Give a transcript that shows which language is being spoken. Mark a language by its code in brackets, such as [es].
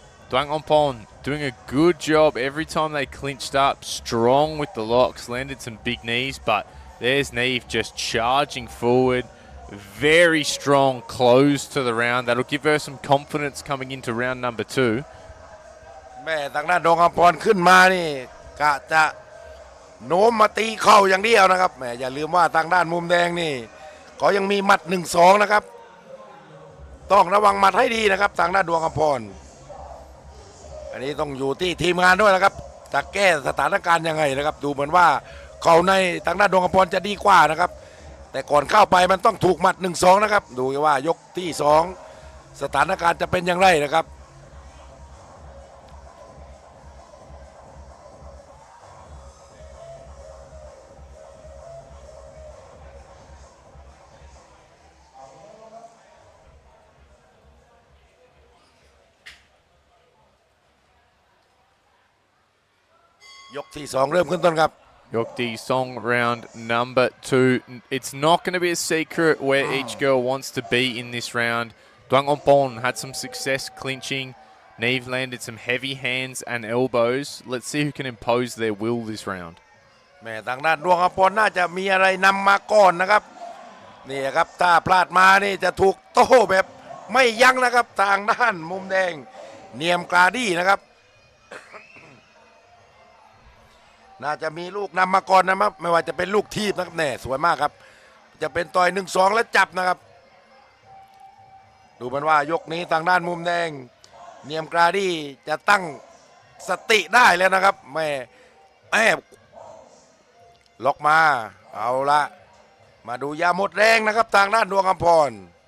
[en] Duang Ompon doing a good job every time they clinched up, strong with the locks, landed some big knees, but there's Neve just charging forward. Very strong close to the round. That'll give her some confidence coming into round number 2. [th] แม่ทางด้านดวงอภรณ์ขึ้นมานี่กะจะโน้มมาตีเข่าอย่างเดียวนะครับแม่อย่าลืมว่าทางด้านมุมแดงนี่ ก็ยังมีหมัด 1-2 นะครับต้องระวังหมัดให้ดีนะครับทางด้านดวงอภรณ์อันนี้ต้องอยู่ที่ทีมงานด้วยนะครับจะแก้สถานการณ์ยังไงนะครับดูเหมือนว่าเขาในทางด้านดวงอภรณ์จะดีกว่านะครับ แต่ก่อนเข้าไปมันต้องถูกหมัด 1-2 นะครับดูว่ายกที่ 2 สถานการณ์จะเป็นอย่างไรนะครับยกที่ 2 เริ่มขึ้นต้นครับ Yokdi Song [en] round number 2. It's not going to be a secret where each girl wants to be in this round. Duang Ompon had some success clinching. Neve landed some heavy hands and elbows. Let's see who can impose their will this round. [th] แม่ทางด้านดวงอภรณ์น่าจะมีอะไรนำมาก่อนนะครับนี่ครับถ้าพลาดมานี่จะถูกโต้แบบไม่ยั้งนะครับทางด้านมุมแดงเนียมกราดี้นะครับ น่าจะมีลูกนำมาก่อนนะครับไม่ว่าจะเป็นลูกทีบนะครับแน่สวยมากครับจะเป็นต่อย 1-2 แล้วจับนะครับดูเหมือนว่ายกนี้ทางด้านมุมแดงเนียมกราดี้จะตั้งสติได้แล้วนะครับแม่ล็อกมาเอาละมาดูยาหมดแรงนะครับทางด้านดวงอภรณ์